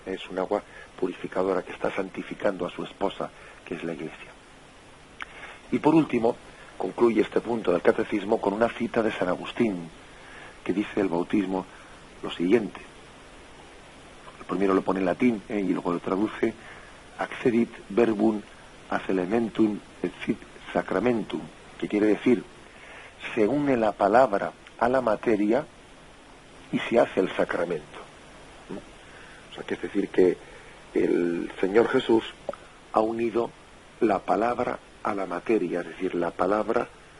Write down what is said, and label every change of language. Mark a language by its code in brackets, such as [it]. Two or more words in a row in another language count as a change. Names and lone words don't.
[es] Es un agua purificadora que está santificando a su esposa, que es la Iglesia. Y por último, concluye este punto del catecismo con una cita de San Agustín, que dice el bautismo lo siguiente. El primero lo pone en latín, y luego lo traduce: [la] accedit verbum ad elementum et sit sacramentum, [es] que quiere decir, se une la palabra a la materia y se hace el sacramento. O sea, que es decir, que el Señor Jesús ha unido la palabra a la materia, es decir, la palabra.